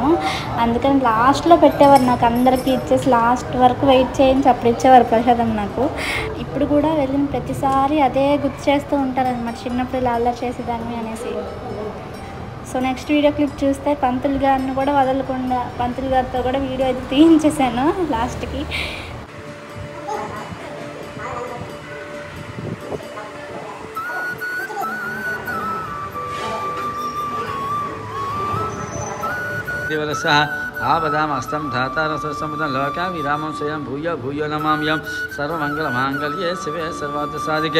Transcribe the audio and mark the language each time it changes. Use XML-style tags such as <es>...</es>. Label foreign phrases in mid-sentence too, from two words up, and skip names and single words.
<te>అందుకని లాస్ట్లో పెట్టేవారు నాకు, అందరికీ ఇచ్చేసి లాస్ట్ వరకు వెయిట్ చేయించి అప్పుడు ఇచ్చేవారు ప్రసాదం నాకు. ఇప్పుడు కూడా వెళ్ళిన ప్రతిసారి అదే గుర్తు చేస్తూ ఉంటారనమాట, చిన్నప్పుడు ఇలా అల్లరి చేసేదాన్ని అనేసి.</te> <en>so next video clip</en> <te>చూస్తే పంతులు గారిని కూడా వదలకుండా పంతులు గారితో కూడా వీడియో అయితే తీయించేసాను లాస్ట్కి.</te> <sa>आवदामस्तं धातारसम्पदं लोकाभिरामं स्वयं भूयो भूयो नमाम्यं सर्वमङ्गलमाङ्गल्ये शिवे सर्वार्थसाधिके</sa>